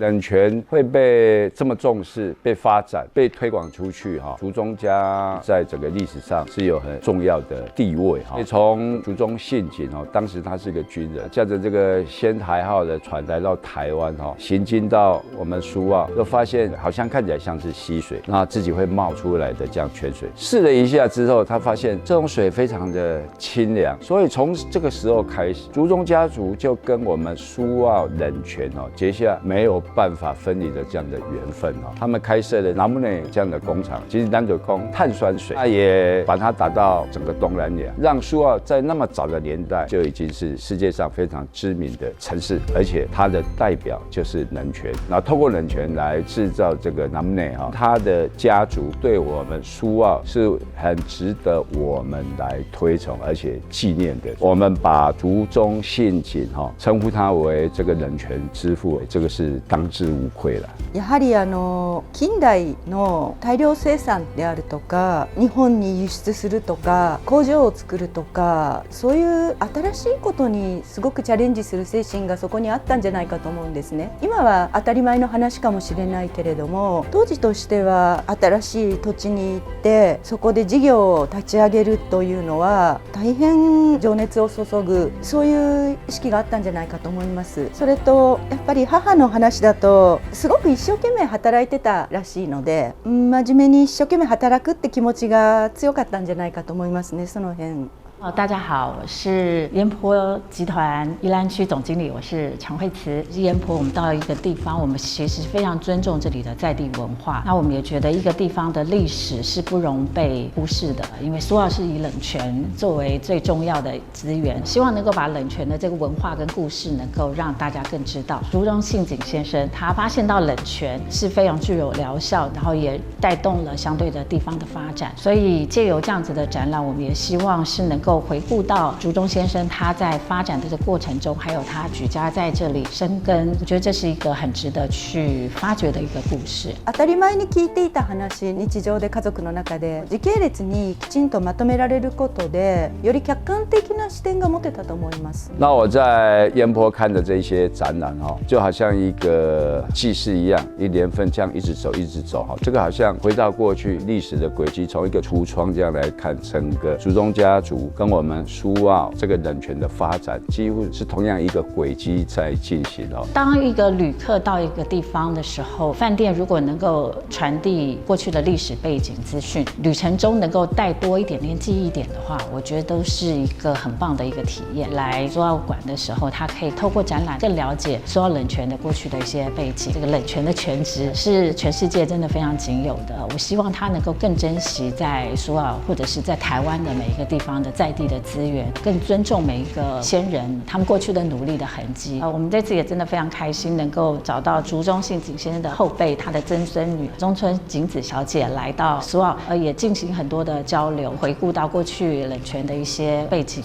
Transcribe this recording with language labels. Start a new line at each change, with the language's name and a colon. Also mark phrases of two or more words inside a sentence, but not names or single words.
Chinese: 冷泉會被這麼重視、被發展、被推廣出去竹中家在整個歷史上是有很重要的地位從竹中信景當時他是一個軍人，駕着這個仙台號的船來到台灣行經到我們蘇澳，就發現好像看起來像是溪水，那自己會冒出來的這樣泉水。試了一下之後，他發現這種水非常的清涼，所以從這個時候開始，竹中家族就跟我們蘇澳冷泉結下沒有辦法分離的這樣的緣分他們開設了南木內這樣的工廠，其實南九工碳酸水，他也把它打到整個東南亞，讓蘇澳在那麼早的年代就已經是世界上非常知名的城市，而且它的代表就是冷泉，然後透過冷泉來製造這個南木內他的家族對我們蘇澳是很值得我們來推崇而且紀念的。我們把竹中信景稱呼他為這個冷泉之父，這個是當之無愧了。
Japanese: やはり近代の大量生産であるとか、日本に輸出するとか、工場を作るとか、そういう新しいことにすごくチャレンジする精神がそこにあったんじゃないかと思うんですね。今は当たり前の話かもしれないけれども、当時としては新しい土地に行ってそこで事業を立ち上げるというのは大変情熱を注ぐ、そういう意識があったんじゃないかと思います。それとやっぱり母の話だとすごく一生懸命働いてたらしいので、真面目に一生懸命働くって気持ちが強かったんじゃないかと思いますね。その辺。
Chinese: 大家好，我是煙波集團宜蘭區總經理，我是常惠慈。煙波我們到一個地方，我們其實非常尊重這裡的在地文化。那我們也覺得一個地方的歷史是不容被忽視的，因為蘇澳是以冷泉作為最重要的資源，希望能夠把冷泉的這個文化跟故事能夠讓大家更知道。竹中信景先生他發現到冷泉是非常具有療效，然後也帶動了相對的地方的發展。所以借由這樣子的展覽，我們也希望是能夠回顧到竹中先生他在發展的這個過程中，還有他舉家在這裡生根，我覺得這是一個很值得去發掘的一個故事。
Japanese: 當たり前に聞いていた話、日常で家族の中で時系列にきちんとまとめられることで、より客觀的な視點が持てたと思います。
Chinese: 那我在煙波看的這些展覽就好像一個記事一樣，一連份這樣一直走一直走這個好像回到過去歷史的軌跡，從一個櫥窗這樣來看整個竹中家族跟我們蘇澳這個冷泉的發展，幾乎是同樣一個軌跡在進行當一個旅客到一個地方的時候，飯店如果能夠傳遞過去的歷史背景資訊，旅程中能夠帶多一點點記憶點的話，我覺得都是一個很棒的一個體驗。來蘇澳館的時候，他可以透過展覽更了解蘇澳冷泉的過去的一些背景。這個冷泉的泉質是全世界真的非常僅有的，我希望他能夠更珍惜在蘇澳或者是在台灣的每一個地方的在在地的資源，更尊重每一個先人他們過去的努力的痕跡。我們這次也真的非常開心，能夠找到竹中幸景先生的後輩，他的曾孫女中村景子小姐來到蘇澳，也進行很多的交流，回顧到過去冷泉的一些背景。